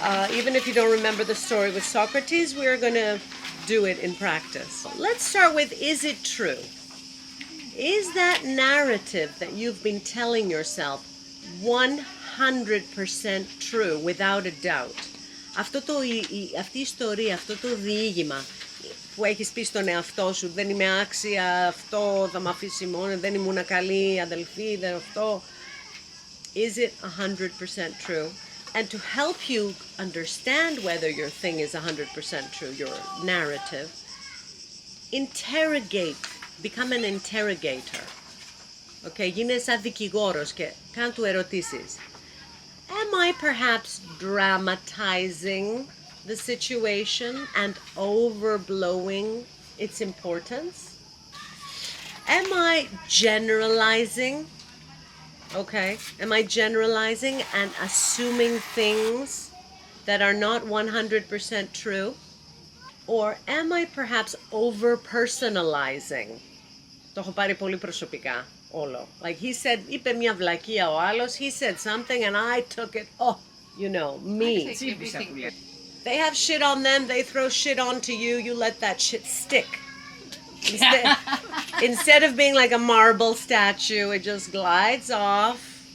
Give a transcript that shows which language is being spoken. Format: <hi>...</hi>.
<en>Even if you don't remember the story with Socrates, we're going to do it in practice. Let's start with, is it true? Is that narrative that you've been telling yourself 100% true, without a doubt?</en> <el>Αυτή η ιστορία, αυτό το διήγημα που έχεις πει στον εαυτό σου, δεν είμαι άξια, αυτό θα μ' αφήσει μόνο, δεν ήμουν καλή αδελφή, δεν αυτό.</el> <en>Is it 100% true? And to help you understand whether your thing is 100% true, your narrative, interrogate, become an interrogator.</en> <el>Okay, γίνε σαν δικηγόρος και κάνε του ερωτήσεις.</el> <en>Am I perhaps dramatizing the situation and overblowing its importance? Am I generalizing? Okay, am I generalizing and assuming things that are not 100% true? Or am I perhaps over-personalizing?</en> <el>Το έχω πάρει πολύ προσωπικά όλο.</el> <en>Like he said,</en> <el>είπε μια βλακεία ο άλλος,</el> <en>he said something and I took it, oh, you know, me. They have shit on them, they throw shit onto you, you let that shit stick. Instead of being like a marble statue, it just glides off.</en>